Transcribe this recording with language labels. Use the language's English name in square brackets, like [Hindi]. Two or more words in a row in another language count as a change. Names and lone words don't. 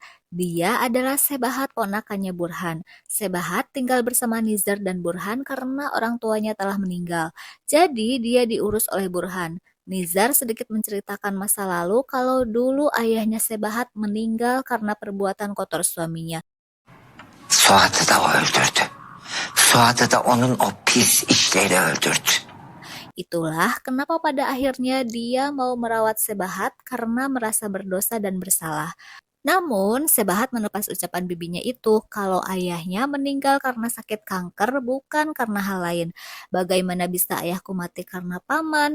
[Indonesian] Dia adalah Sebahat, ponakannya Burhan. Sebahat tinggal bersama Nizar dan Burhan karena orang tuanya telah meninggal. Jadi dia diurus oleh Burhan. Nizar sedikit menceritakan masa lalu kalau dulu ayahnya Sebahat meninggal karena perbuatan kotor suaminya. [Turkish] Suat'ı da o öldürdü. Suat'ı da onun o pis işleri öldürdü. [Indonesian] Itulah kenapa pada akhirnya dia mau merawat Sebahat karena merasa berdosa dan bersalah. Namun, Sebahat melepas ucapan bibinya itu kalau ayahnya meninggal karena sakit kanker bukan karena hal lain. Bagaimana bisa ayahku mati karena paman?